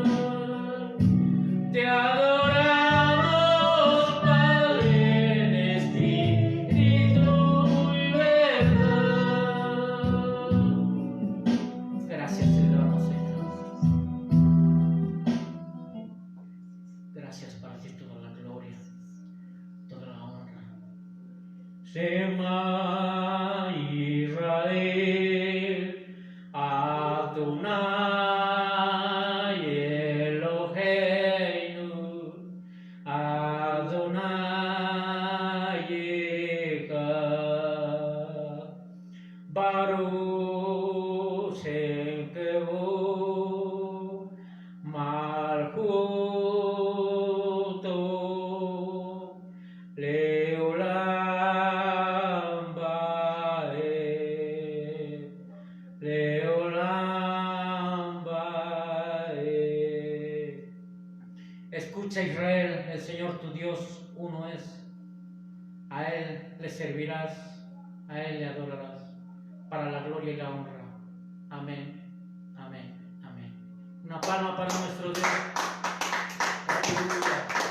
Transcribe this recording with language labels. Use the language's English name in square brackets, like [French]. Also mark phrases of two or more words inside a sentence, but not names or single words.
[Spanish] Te adoramos, Padre en espíritu y verdad. Gracias te damos, Señor. Gracias, para ti toda la gloria, toda la honra. [Hebrew] שמע ישראל אדוני אלוהינו אדוני אחד ברוך שם כבוד מלכותו לעולם ועד לעולם ועד. [Spanish] Escucha, Israel, el Señor tu Dios uno es. A Él le servirás, a Él le adorarás, para la gloria y la honra. Amén, amén, amén. Una palma para nuestro Dios. Aleluya.